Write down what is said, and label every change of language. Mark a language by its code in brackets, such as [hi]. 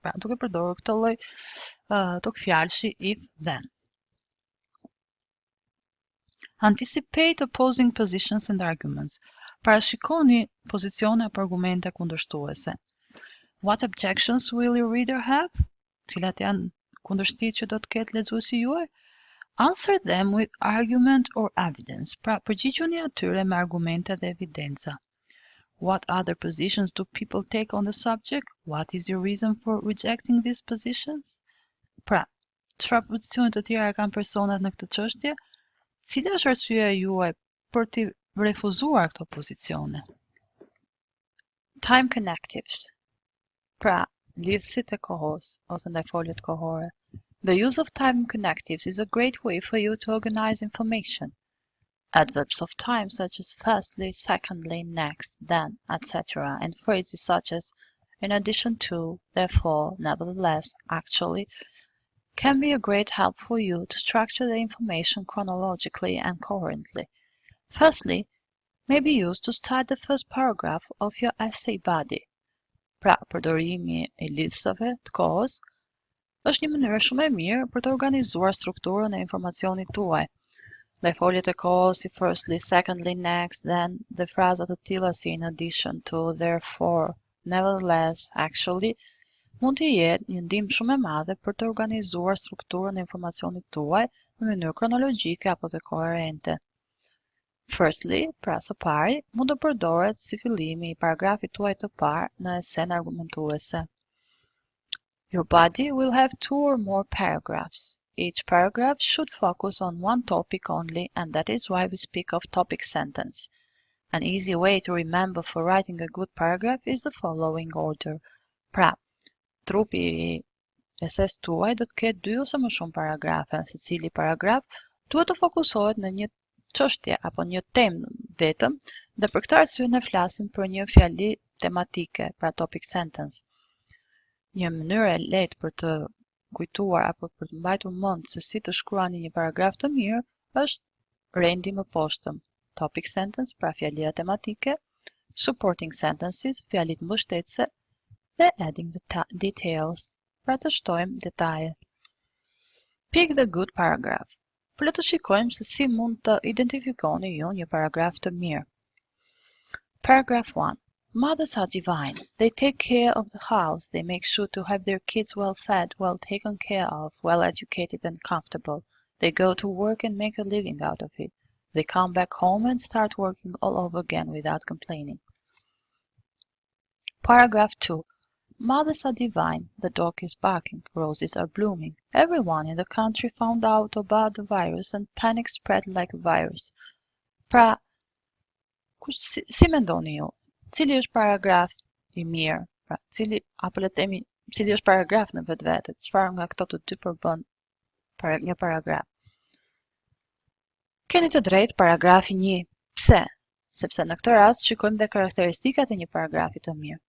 [sq] Pra, duke përdorur këtë lloj tokfjalëshi if, then. [en] Anticipate opposing positions and arguments. [sq] Parashikoni pozicione apo argumente kundërshtuese. [en] What objections will your reader have? [sq] Cilat janë kundërshtitë që do të ketë lexuesi juaj? [en] Answer them with argument or evidence. [sq] Pra, përgjigjuni atyre me argumente dhe evidenca. [en] What other positions do people take on the subject? What is your reason for rejecting these positions? [sq] Pra, çfarë pozicione të tjera kanë personat në këtë çështje? Cila është arsyeja juaj për të refuzuar këto pozicione? [en] Time connectives. [sq] Pra, lidhësit e kohës ose ndaj foljet kohore. [en] The use of time connectives is a great way for you to organize information. Adverbs of time such as firstly, secondly, next, then, etc. and phrases such as in addition to, therefore, nevertheless, actually, can be a great help for you to structure the information chronologically and coherently. Firstly, may be used to start the first paragraph of your essay body. [sq] Pra, përdorimi I lidhësave të kohës është një mënyrë shumë e mirë për të organizuar strukturën e informacionit tuaj. Dhe foljet e kohës si firstly, secondly, next, then, dhe frazat të tilla si in addition to, therefore, nevertheless, actually, mund të jetë një ndihmë shumë e madhe për të organizuar strukturën e informacionit tuaj në mënyrë kronologjike apo të koherente. Firstly, pra së pari, mund të përdoret si fillimi I paragrafit tuaj të parë në esen argumentuese. [en] Your body will have 2 or more paragraphs. Each paragraph should focus on one topic only, and that is why we speak of topic sentence. An easy way to remember for writing a good paragraph is the following order. [sq] Pra, trupi I eses tuaj do të ketë 2 ose më shumë paragrafe. Secili paragraf duhet të fokusohet në një çështje apo një temë vetëm, dhe për këtë arsye ne flasim për një fjali tematike, pra topic sentence. Një mënyrë e lehtë për të kujtuar apo për të mbajtur mend se si të shkruani një paragraf të mirë është rendi më poshtëm. Topic sentence, pra fjalia tematike, [en] supporting sentences, [sq] fjalit mbështetëse, dhe [en] adding the details, [sq] pra të shtojmë detaje. [en] Pick the good paragraph. [sq] Për le të shikojmë se si mund të identifikoni ju një paragraf të mirë. [en] Paragraph 1. Mothers are divine. They take care of the house. They make sure to have their kids well fed, well taken care of, well educated and comfortable. They go to work and make a living out of it. They come back home and start working all over again without complaining. Paragraph 2. Mothers are divine. The dog is barking. Roses are blooming. Everyone in the country found out about the virus and panic spread like a virus. [sq] Pra, si mendoni ju? Cili është paragraf I mirë? Pra, cili është paragraf në vetvete? Çfarë nga këto të dy përbën një paragraf? Keni të drejtë paragrafi 1. Pse? Sepse në këtë rast shikojmë dhe karakteristikat e një paragrafi të mirë.